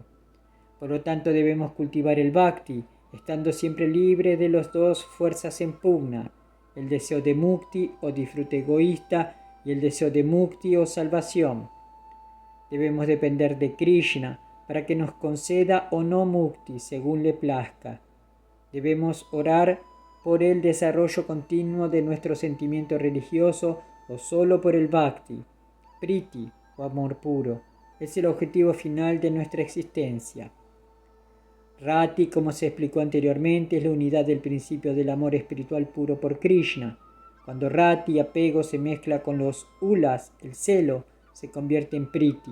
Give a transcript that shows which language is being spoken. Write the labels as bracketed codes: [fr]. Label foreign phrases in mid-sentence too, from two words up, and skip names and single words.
[es] Por lo tanto, debemos cultivar el bhakti, estando siempre libre de las dos fuerzas en pugna, el deseo de mukti o disfrute egoísta y el deseo de mukti o salvación. Debemos depender de Krishna para que nos conceda o no mukti según le plazca. Debemos orar por el desarrollo continuo de nuestro sentimiento religioso o solo por el bhakti, priti o amor puro. Es el objetivo final de nuestra existencia. Rati, como se explicó anteriormente, es la unidad del principio del amor espiritual puro por Krishna. Cuando Rati, apego, se mezcla con los ulas, el celo, se convierte en priti.